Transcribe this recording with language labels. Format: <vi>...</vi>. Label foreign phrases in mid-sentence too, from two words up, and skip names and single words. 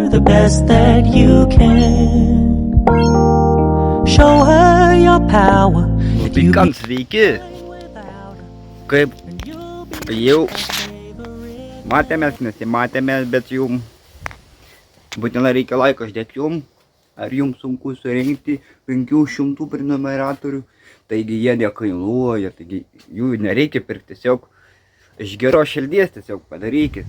<en>best that you can. Show her your power.</en> <lt>Pikant sveiki. Kaip jau matėmės, nesimatėmės, bet jums būtinai reikia laiko uždėti jums. Ar jums sunku surinkti 500 prenumeratorių, taigi jie nekainuoja, taigi jų nereikia pirkti, tiesiog iš geros širdies tiesiog padarykit.</lt>